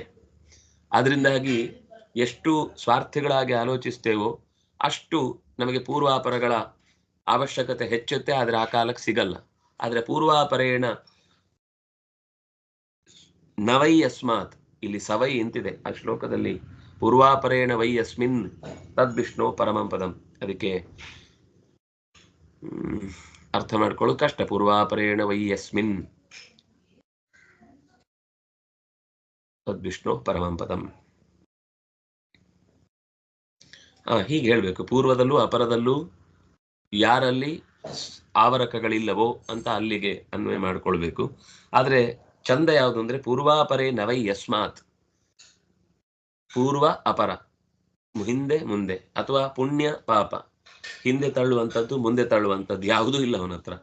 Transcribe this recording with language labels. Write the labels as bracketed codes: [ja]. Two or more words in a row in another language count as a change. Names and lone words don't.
[kn] ಅದರಿಂದಾಗಿ ಎಷ್ಟು ಸ್ವಾರ್ಥಿಗಳಾಗಿ ಆಲೋಚಿಸ್ತೇವೋ ಅಷ್ಟು ನಮಗೆ ಪೂರ್ವಾಪರಗಳ ಅವಶ್ಯಕತೆ ಹೆಚ್ಚುತ್ತೆ, ಆದರೆ ಆ ಕಾಲಕ್ಕೆ ಸಿಗಲ್ಲ. [sa] ಆದರೆ ಪೂರ್ವಾಪರೇಣ ನವೈ ಅಸ್ಮಾತ್, [kn] ಇಲ್ಲಿ ಸವೈ ಇಂತಿದೆ ಆ ಶ್ಲೋಕದಲ್ಲಿ, [sa] ಪೂರ್ವಾಪರೇಣ ವೈ ಅಸ್ಮಿನ್ ತದ್ವಿಷ್ಣು ಪರಮಂ ಪದಂ. [kn] ಅದಕ್ಕೆ ಅರ್ಥ ಮಾಡ್ಕೊಳ್ಳೋದು ಕಷ್ಟ. [sa] ಪೂರ್ವಾಪರೇಣ ವೈ ಅಸ್ಮಿನ್ ತದ್ವಿಷ್ಣು ಪರಮಂ ಪದಂ. [kn] ಹೀಗೆ ಹೇಳ್ಬೇಕು. ಪೂರ್ವದಲ್ಲೂ ಅಪರದಲ್ಲೂ ಯಾರಲ್ಲಿ ಆವರಕಗಳಿಲ್ಲವೋ ಅಂತ ಅಲ್ಲಿಗೆ ಅನ್ವಯ ಮಾಡ್ಕೊಳ್ಬೇಕು. ಆದ್ರೆ ಚಂದ ಯಾವುದು ಅಂದ್ರೆ [sa] ಪೂರ್ವಾಪರೇ ನವೈ ಯಸ್ಮಾತ್. [kn] ಪೂರ್ವ ಅಪರ, ಹಿಂದೆ ಮುಂದೆ, ಅಥವಾ ಪುಣ್ಯ ಪಾಪ, ಹಿಂದೆ ತಳ್ಳುವಂಥದ್ದು ಮುಂದೆ ತಳ್ಳುವಂಥದ್ದು ಯಾವುದೂ ಇಲ್ಲ ಅವನ ಹತ್ರ.